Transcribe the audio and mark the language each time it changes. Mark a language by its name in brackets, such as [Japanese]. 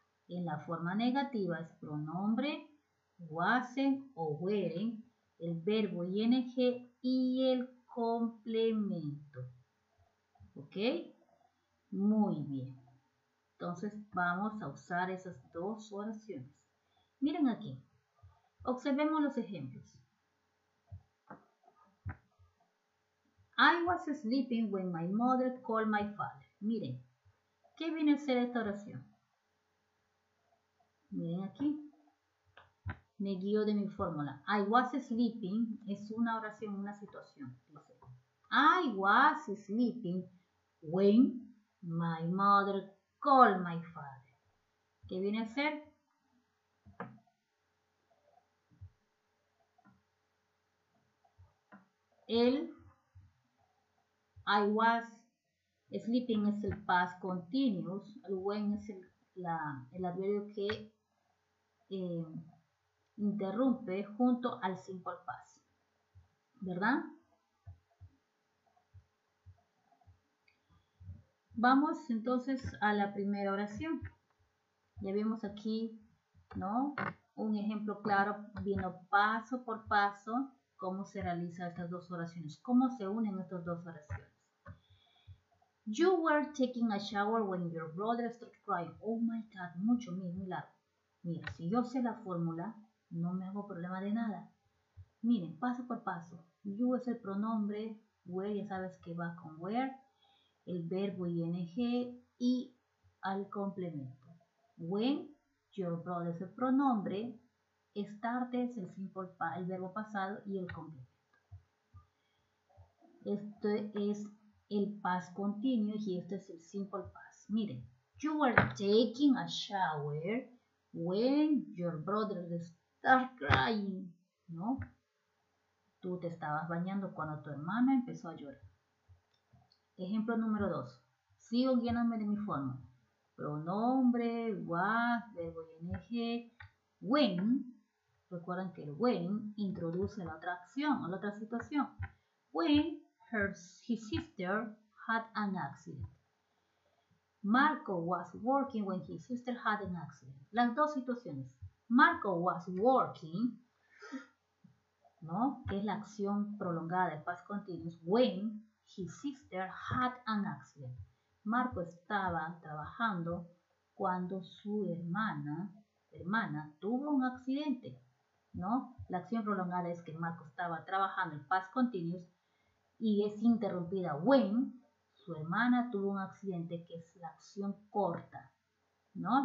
[Spanish] En la forma negativa es pronombre, wasen o weren, el verbo ing y el complemento. ¿Ok? Muy bien. Entonces vamos a usar esas dos oraciones. Miren aquí. Observemos los ejemplos. [English] I was sleeping when my mother called my father. [Spanish] Miren, ¿qué viene a ser esta oración? Miren aquí. Me guío de mi fórmula. [English] I was sleeping [Spanish] es una oración, una situación. Dice, [English] I was sleeping when my mother called my father. [Spanish] ¿Qué viene a ser? El [English] I was sleeping [Spanish] es el past continuous. El when es el adverbio que interrumpe junto al simple past, ¿verdad? Vamos entonces a la primera oración. Ya vimos aquí, ¿no? Un ejemplo claro, viendo paso por paso cómo se realizan estas dos oraciones, cómo se unen estas dos oraciones. [English] You were taking a shower when your brother started crying. Oh my God, [Spanish] mucho, muy largo. Mira, si yo sé la fórmula, no me hago problema de nada. Miren, paso por paso. You es el pronombre, where ya sabes que va con where, el verbo ing y al complemento. When, your brother es el pronombre, start es el verbo pasado y el complemento. Esto es el past continuous y este es el simple past. Miren, [English] You were taking a shower when your brother started crying. [Spanish] ¿No? Tú te estabas bañando cuando tu hermana empezó a llorar. Ejemplo número 2. Sigo guiándome de mi forma. Pronombre, was, verbo ing, when. Recuerden que el when introduce la otra acción o la otra situación. [English] When his sister had an accident. Marco was working when his sister had an accident. [Spanish] Las dos situaciones. [English] Marco was working, ¿no? [Spanish] Que es la acción prolongada de past continuous. [English] When his sister had an accident. [Spanish] Marco estaba trabajando cuando su hermana tuvo un accidente, ¿no? La acción prolongada es que Marco estaba trabajando en past continuous y es interrumpida when su hermana tuvo un accidente, que es la acción corta, ¿no?